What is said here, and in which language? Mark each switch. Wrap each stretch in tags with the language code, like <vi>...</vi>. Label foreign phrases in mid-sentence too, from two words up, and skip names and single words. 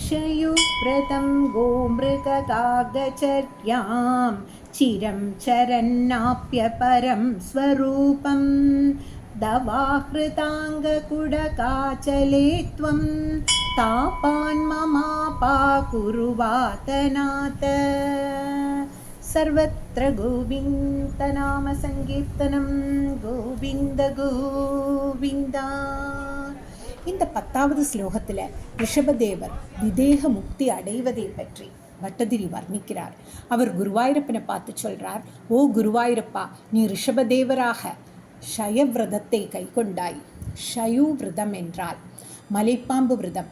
<sa>शयुव्रतं गोमृगकागचर्यां चिरं चरन्नाप्यपरं स्वरूपं दवाहृताङ्गकुडकाचले त्वं तापान्ममापाकुरुवातनाथ। सर्वत्र गोविन्दनामसङ्कीर्तनं गोविन्द गोविन्दा.</sa> <ta>இந்த 10வது ஸ்லோகத்தில் ரிஷபதேவர் விதேக முக்தி அடைவதை பற்றி பட்டதிரி வர்ணிக்கிறார். அவர் குருவாயூரப்பனை பார்த்து சொல்கிறார், ஓ குருவாயூரப்பா, நீ ரிஷபதேவராக ஷயவிரதத்தை கைக்கொண்டாய். ஷயு விரதம் என்றால் மலைப்பாம்பு விரதம்.</ta>